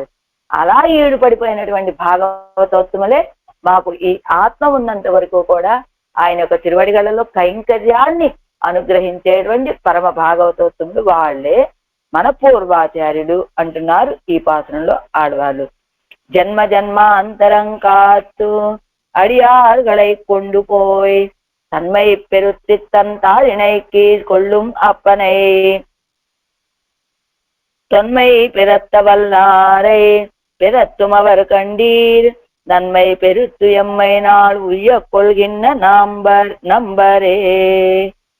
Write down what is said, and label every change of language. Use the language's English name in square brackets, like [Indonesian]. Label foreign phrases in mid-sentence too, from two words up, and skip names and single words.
[Telugu] అలా ఈడుపడిపోయినటువంటి భాగవతోత్తములే మాకు ఈ ఆత్మ ఉన్నంత వరకు కూడా ఆయన యొక్క తిరువడిగలలో కైంకర్యాన్ని అనుగ్రహించేటువంటి పరమ భాగవతోత్తములు వాళ్ళే మన పూర్వాచార్యులు అంటున్నారు ఈ పాత్రంలో ఆడవాళ్ళు. [Tamil] ஜன்ம ஜன்மாந்தரம் కాత్తు అడియార్களை கொண்டு போய் தன்மை பெருத்தி தன் தாழினைக்கு கொள்ளும் அப்பனை தொன்மை பிறத்த வல்லாரை பிறத்தும் அவர் கண்டீர் நன்மை பெருத்து எம்மை நாள் உய்ய கொள்கின்ற நம்பரே.